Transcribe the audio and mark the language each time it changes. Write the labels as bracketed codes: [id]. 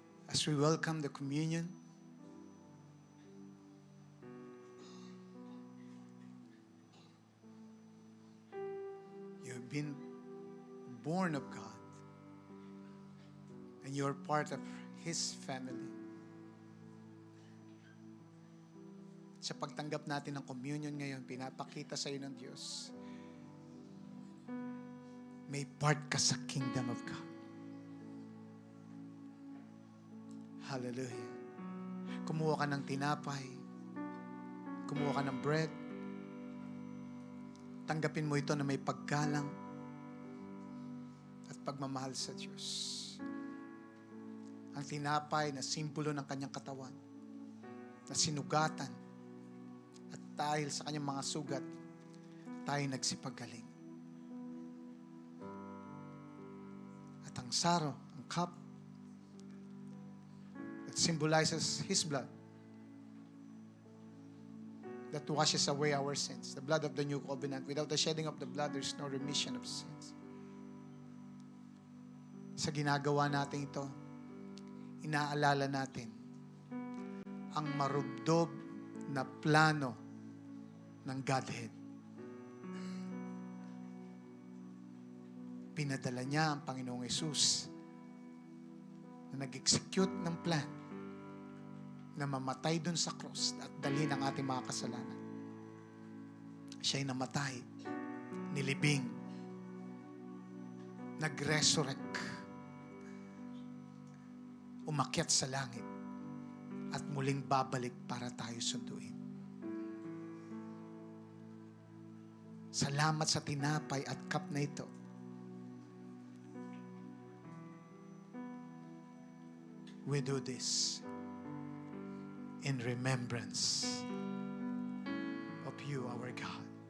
[en] As we welcome the communion, you've been born of God and you're part of His family. [tl] Sa pagtanggap natin ng communion ngayon, pinapakita sa iyo ng Diyos, may part ka sa kingdom of God. Hallelujah. Kumuha ka ng tinapay. Kumuha ka ng bread. Tanggapin mo ito na may paggalang at pagmamahal sa Diyos. Ang tinapay na simbolo ng kanyang katawan, na sinugatan, at dahil sa kanyang mga sugat, tayo nagsipagaling. At ang saro, ang cup, [en] that symbolizes His blood that washes away our sins. The blood of the new covenant. Without the shedding of the blood, there's no remission of sins. [tl] Sa ginagawa natin ito, inaalala natin ang marubdob na plano ng Godhead. Pinadala niya ang Panginoong Hesus na nag-execute ng plan na mamatay dun sa cross at dalhin ang ating mga kasalanan. Siya'y namatay, nilibing, nag-resurrect, umakyat sa langit, at muling babalik para tayo sunduin. Salamat sa tinapay at cup na ito. [en] We do this in remembrance of you, our God.